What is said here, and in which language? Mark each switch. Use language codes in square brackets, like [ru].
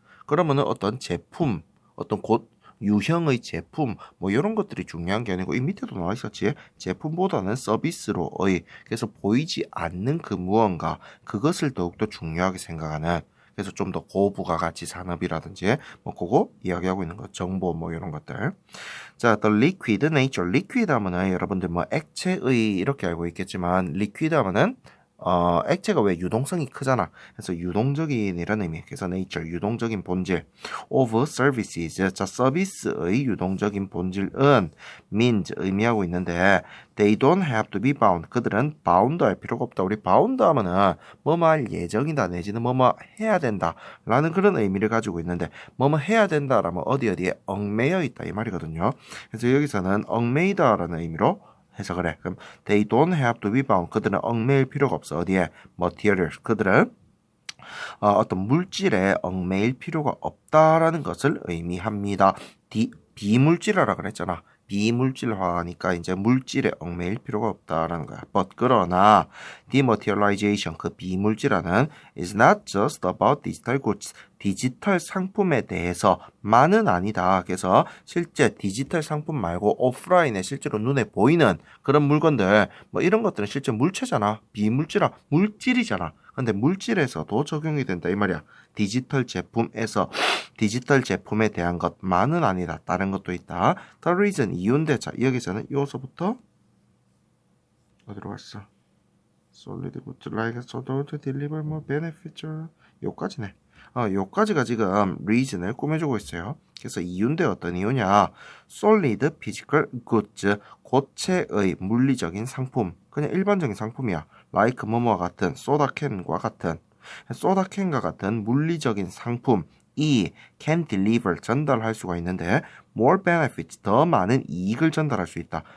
[ko] 그러면은 어떤 제품, 어떤 유형의 제품 뭐 이런 것들이 중요한 게 아니고, 이 밑에도 나와 있었지, 제품보다는 서비스로의, 그래서 보이지 않는 그 무언가, 그것을 더욱더 중요하게 생각하는, 그래서 좀 더 고부가가치 산업이라든지 뭐 그거 이야기하고 있는 것, 정보 뭐 이런 것들. [en] 자, the liquid nature. [ko] liquid 하면은 여러분들 뭐 액체의 이렇게 알고 있겠지만, liquid 하면은 액체가 왜 유동성이 크잖아. 그래서 유동적인 이런 의미. 그래서 nature, 유동적인 본질. [en] of services. [ko] 자, 서비스의 유동적인 본질은 [en] means, [ko] 의미하고 있는데, [en] they don't have to be bound. [ko] 그들은 bound 할 필요가 없다. 우리 bound 하면은 뭐뭐 할 예정이다, 내지는 뭐뭐 해야 된다 라는 그런 의미를 가지고 있는데, 뭐뭐 해야 된다 라면 어디에 얽매여 있다 이 말이거든요. 그래서 여기서는 얽매이다 라는 의미로 해석을 해. [en] 그럼 they don't have to be bound. [ko] 그들은 얽매일 필요가 없어. 어디에? material. 그들은 어떤 물질에 얽매일 필요가 없다라는 것을 의미합니다. 비물질화라 그랬잖아. 비물질화니까 이제 물질에 얽매일 필요가 없다라는 거야. [en] But [ko] 그러나 [en] dematerialization, [ko] 그 비물질화는 [en] is not just about digital goods. [ko] 디지털 상품에 대해서만은 아니다. 그래서 실제 디지털 상품 말고 오프라인에 실제로 눈에 보이는 그런 물건들, 뭐 이런 것들은 실제 물체잖아. 비물질화, 물질이잖아. 근데 물질에서도 적용이 된다 이 말이야. 디지털 제품에서, 디지털 제품에 대한 것만은 아니다. 다른 것도 있다. The reason, 이유인데, 자, 여기서는 요서부터 어디로 갔어? [en] solid goods like soda to deliver more benefits. [ko] 요까지네. 요까지가 지금 reason을 꾸며주고 있어요. 그래서 이유인데 어떤 이유냐? [en] solid physical goods, [ko] 고체의 물리적인 상품. 그냥 일반적인 상품이야. like 뭐뭐와 같은, 소다캔과 같은, 소다캔과 같은 물리적인 상품 이 can deliver, 전달할 수가 있는데, [en] more benefits, [ko] 더 많은 이익을 전달할 수 있다.